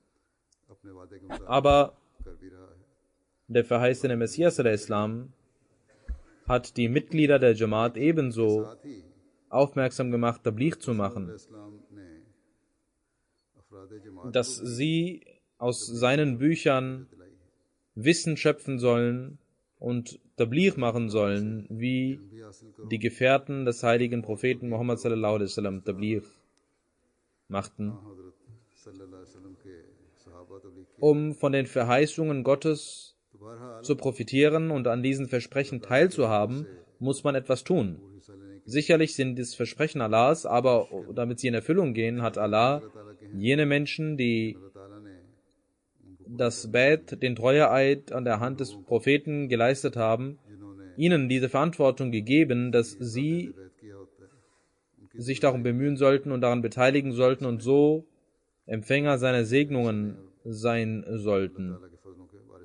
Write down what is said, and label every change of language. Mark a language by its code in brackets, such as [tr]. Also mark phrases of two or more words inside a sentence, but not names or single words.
[de] Aber der verheißene Messias al-Islam hat die Mitglieder der Jamaat ebenso aufmerksam gemacht, Tabligh zu machen, dass sie aus seinen Büchern Wissen schöpfen sollen und Tabligh machen sollen, wie die Gefährten des heiligen Propheten Muhammad [ar] صلى الله عليه وسلم [de] Tabligh machten, um von den Verheißungen Gottes zu profitieren und an diesen Versprechen teilzuhaben, muss man etwas tun. Sicherlich sind es Versprechen Allahs, aber damit sie in Erfüllung gehen, hat Allah jene Menschen, die das Bait, den Treueeid an der Hand des Propheten geleistet haben, ihnen diese Verantwortung gegeben, dass sie sich darum bemühen sollten und daran beteiligen sollten und so Empfänger seiner Segnungen sein sollten.